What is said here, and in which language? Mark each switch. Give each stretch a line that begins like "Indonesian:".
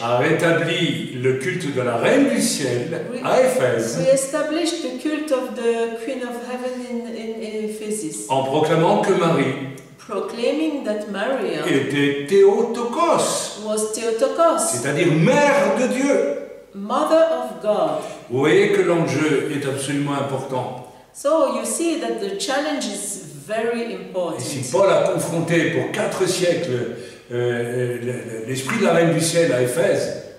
French: a rétabli le culte de la Reine du Ciel à Éphèse,
English: we established the cult of the Queen of Heaven in Ephesus,
French: en proclamant que Marie
English: proclaiming that Maria
French: était Théotokos,
English: was Theotokos,
French: c'est-à-dire mère de Dieu.
English: Mother of God.
French: Vous voyez que l'enjeu est absolument important.
English: So you see that the challenge is very important.
French: Et si Paul a confronté pour 4 siècles l'esprit de la Reine du Ciel à Éphèse,